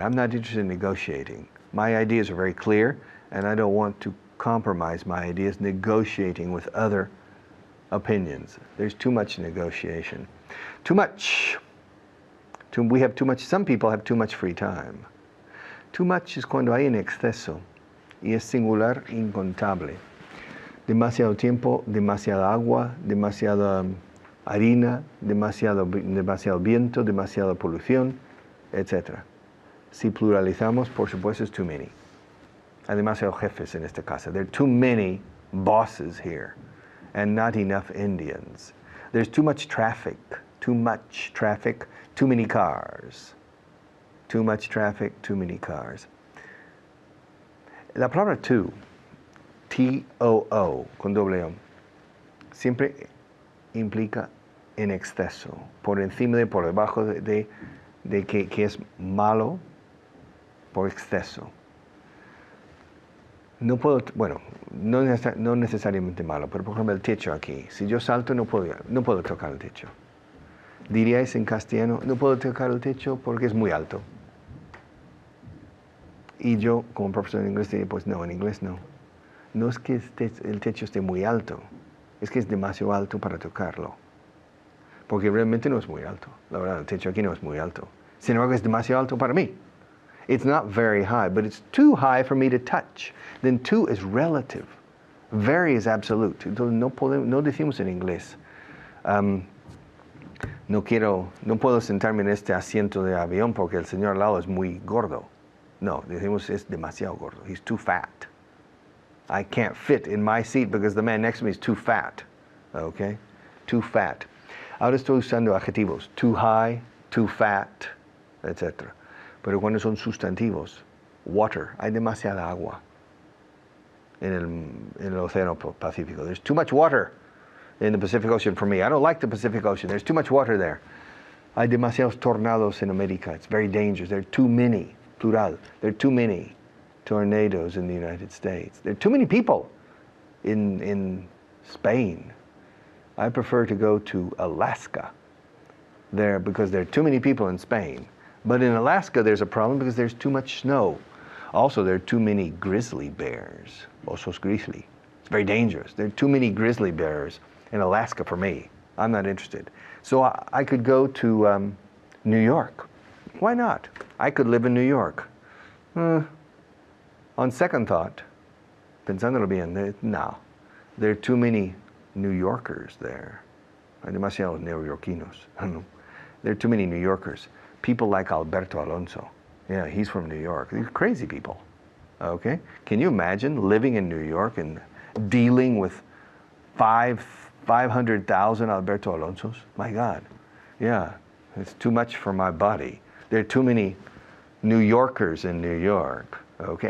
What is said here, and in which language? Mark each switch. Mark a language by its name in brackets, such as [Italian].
[English] I'm not interested in negotiating. My ideas are very clear, and I don't want to compromise my ideas negotiating with other opinions. There's too much negotiation. Too much We have too much, some people have too much free time. Too much [Spanish] es cuando hay en exceso y es singular incontable. Demasiado tiempo, demasiada agua, demasiada harina, demasiado viento, demasiada polución, etc. Si pluralizamos, por supuesto, es [English] too many. [Spanish] Hay demasiados jefes en esta casa. [English] There are too many bosses here and not enough Indians. There's too much traffic, too many cars. Too much traffic, too many cars. [Spanish] La palabra too, T-O-O, con doble O, siempre implica en exceso, por encima de, por debajo de que es malo por exceso. No puedo, bueno, no necesariamente malo, pero por ejemplo el techo aquí, si yo salto no puedo tocar el techo. Diríais en castellano, no puedo tocar el techo porque es muy alto. Y yo, como profesor de inglés, diría, pues no, en inglés no. No es que el techo esté muy alto, es que es demasiado alto para tocarlo. Porque realmente no es muy alto. La verdad, el techo aquí no es muy alto. Sin embargo, es demasiado alto para mí. [English] It's not very high, but it's too high for me to touch. Then too is relative. Very is absolute. [Spanish] Entonces no decimos en inglés, no puedo sentarme en este asiento de avión porque el señor al lado es muy gordo. No, decimos es demasiado gordo. [English] He's too fat. I can't fit in my seat because the man next to me is too fat. Okay? Too fat. [Spanish] Ahora estoy usando adjetivos. [English] Too high, too fat, [Spanish] etc. Pero cuando son sustantivos, water, hay demasiada agua en el Océano Pacífico. [English] There's too much water in the Pacific Ocean for me. I don't like the Pacific Ocean. There's too much water there. [Spanish] Hay demasiados tornados en América. [English] It's very dangerous. There are too many, plural. There are too many tornadoes in the United States. There are too many people in Spain. I prefer to go to Alaska there because there are too many people in Spain. But in Alaska there's a problem because there's too much snow. Also, there are too many grizzly bears. [Spanish] Osos grizzly. [English] It's very dangerous. There are too many grizzly bears in Alaska for me. I'm not interested. So I could go to New York. Why not? I could live in New York. On second thought, [Spanish] pensándolo bien, no. [English] There are too many New Yorkers there. [Spanish] Hay demasiados neoyorquinos. [English] There are too many New Yorkers. People like Alberto Alonso. Yeah, he's from New York. These crazy people. Okay? Can you imagine living in New York and dealing with 500,000 Alberto Alonsos? My God. Yeah, it's too much for my body. There are too many New Yorkers in New York. Okay?